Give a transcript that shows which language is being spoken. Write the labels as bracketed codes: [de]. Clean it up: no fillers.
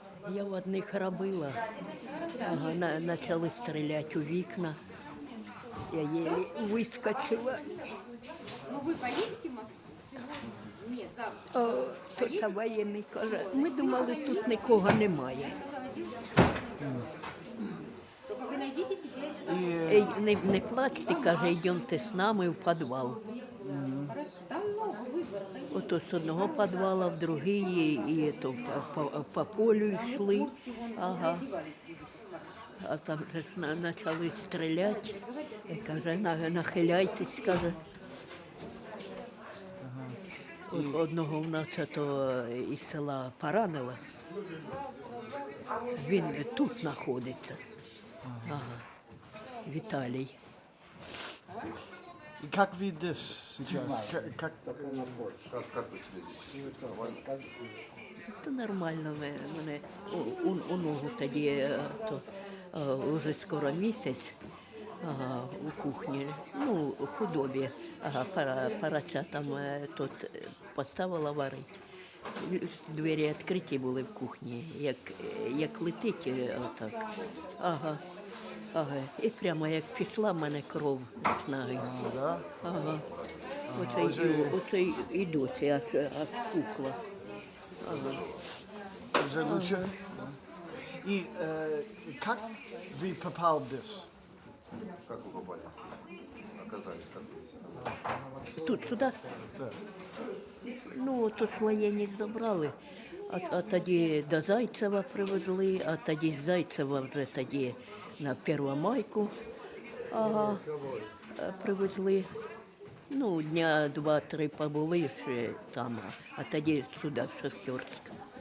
[uk] Я в одних робила, почали стріляти у вікна. Я еле вискочила. [ru] Ну вы поедете в Москву? Нет, завтра. [uk] Тут воєнний каже, ми думали, тут нікого немає. [ru] Только вы найдите себе это. [uk] Не плачте, каже, йдемте з нами в підвал. [ru] Хорошо. Там много выбора. [uk] Ото з одного підвала в другий, і то по полю йшли. Ага. А там же почали стріляти. Каже, нахиляйтесь, каже. Одного в нас то із села поранило. Він тут знаходиться. Ага. Віталій. [ru] И как вы здесь сейчас? Как... Как вы себя здесь чувствуете? Нормально? [uk] Та нормально мене у ногу тоді, то вже скоро місяць у кухні, ну, у худобі, параця там тут поставила варити. Двері відкриті були в кухні, як летить отак. Ага. І прямо як пішла в мене кров з ноги. Ага. Оце і досі аж пухла. Ага. [ru] Уже лучше? И как вы попали здесь? Как вы попали? Оказались, как вы здесь оказались? [uk] Тут, сюди? [ru] Да. [uk] Ну, тут воєнні забрали, а тоді до Зайцева привезли, а тоді з Зайцева вже тоді на Первомайку привезли. Ну, дня 2-3 побули ще там, а тоді сюди, в Шахтерськ.